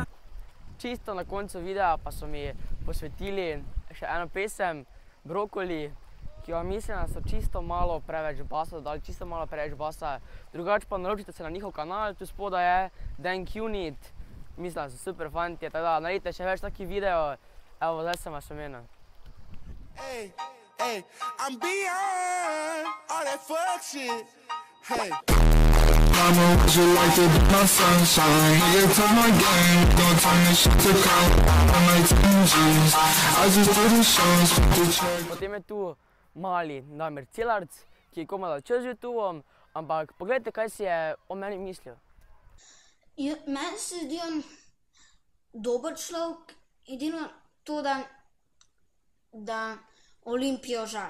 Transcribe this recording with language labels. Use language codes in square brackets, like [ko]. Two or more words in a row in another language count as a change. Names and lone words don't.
[sl] Čisto na koncu videa pa so mi posvetili še eno pesem, Brokoli, ki vam mislim, da so čisto malo preveč basa dodali, čisto malo preveč basa. Drugače pa naročite se na njihov kanal, tu spodaj je Dank Unit. Mislim, da so super fantje, tako da naredite še več takih video. Evo, zdaj sem vas omenil. [en] Hey, I'm beyond all that fuck shit. Hey. Mama, would you like to be my sunshine? Nigga, take my game, don't turn this shit to count. I'm like 10 G's, I just do the shows, fuck the check. [sl] Potem je tu mali Damir Celarc, ki je komaj začel z YouTubeom, ampak pogledajte, kaj si je o meni mislil. Meni se zdi on dober človek, edino to, da Olimpijo žal.